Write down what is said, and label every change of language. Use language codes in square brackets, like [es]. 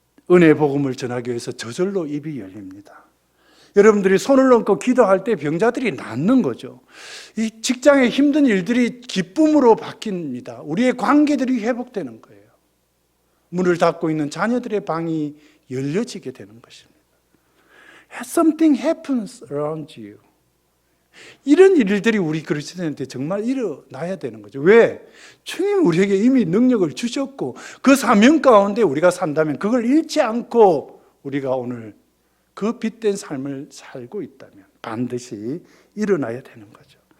[ko] 은혜의 복음을 전하기 위해서 저절로 입이 열립니다. 여러분들이 손을 얹고 기도할 때 병자들이 낫는 거죠. 이 직장의 힘든 일들이 기쁨으로 바뀝니다. 우리의 관계들이 회복되는 거예요. 문을 닫고 있는 자녀들의 방이 열려지게 되는 것입니다. [en] Something happens around you. [ko] 이런 일들이 우리 그리스도인한테 정말 일어나야 되는 거죠. 왜? 주님 우리에게 이미 능력을 주셨고 그 사명 가운데 우리가 산다면 그걸 잃지 않고 우리가 오늘 그 빛된 삶을 살고 있다면 반드시 일어나야 되는 거죠.